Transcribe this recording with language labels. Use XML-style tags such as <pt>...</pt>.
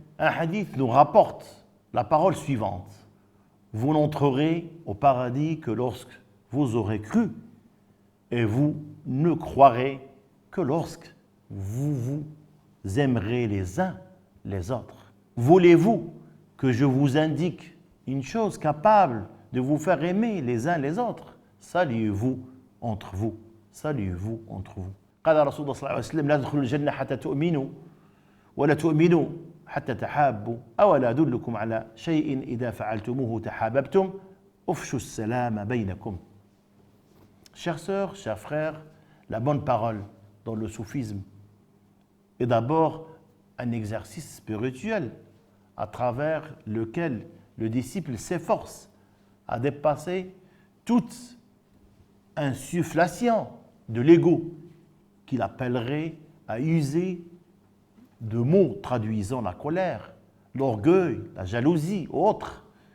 <fr>Un hadith nous rapporte la parole suivante. Vous n'entrerez au paradis que lorsque vous aurez cru, et vous ne croirez que lorsque vous vous aimerez les uns les autres. Voulez-vous que je vous indique une chose capable de vous faire aimer les uns les autres? Saluez-vous entre vous. Saluez-vous entre vous.</fr> <ar>قال رسول الله صلى الله عليه وسلم لا تدخلوا الجنة حتى تؤمنوا ولا تؤمنوا حتى تحابوا أولا أدلكم على شيء إذا فعلتموه تحاببتم أفشوا السلام بينكم.</ar> <fr>Chères sœurs, chers frères, la bonne parole dans le soufisme est d'abord un exercice spirituel à travers lequel le disciple s'efforce à dépasser toute insufflation de l'ego qu'il appellerait à user de mots traduisant la colère, l'orgueil, la jalousie ou autres.</fr>